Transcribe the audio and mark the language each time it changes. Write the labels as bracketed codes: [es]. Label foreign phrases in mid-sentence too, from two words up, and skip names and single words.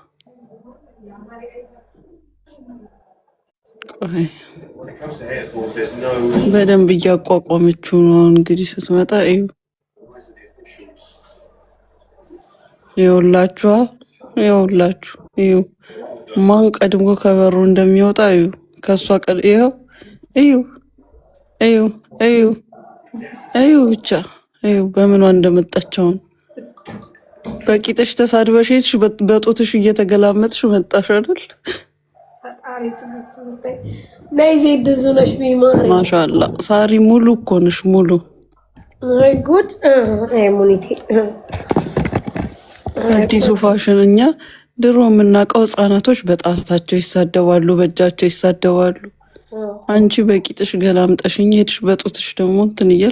[am] በደንብ እያቋቋመችው ነው። እንግዲህ ስትመጣ እዩ። ይኸውላችሁ ይኸውላችሁ እዩ፣ ማን ቀድሞ ከበሩ እንደሚወጣ እዩ። ከሷ ይኸው እዩ እዩ እዩ እዩ፣ ብቻ እዩ በምኗ እንደመጣችውን። በቂጥሽ ተሳድበሽ ሄድሽ፣ በጡትሽ እየተገላመጥሽ መጣሽ አይደል? ማሻአላ ሳሪ ሙሉ እኮ ነሽ፣ ሙሉ ጉድ ሙኒቴ። አዲሱ ፋሽን። እኛ ድሮ የምናውቀው ህጻናቶች በጣታቸው ይሳደባሉ፣ በእጃቸው ይሳደባሉ። አንቺ በቂጥሽ ገላምጠሽኝ ሄድሽ፣ በጡትሽ ደግሞ እንትን እያልሽ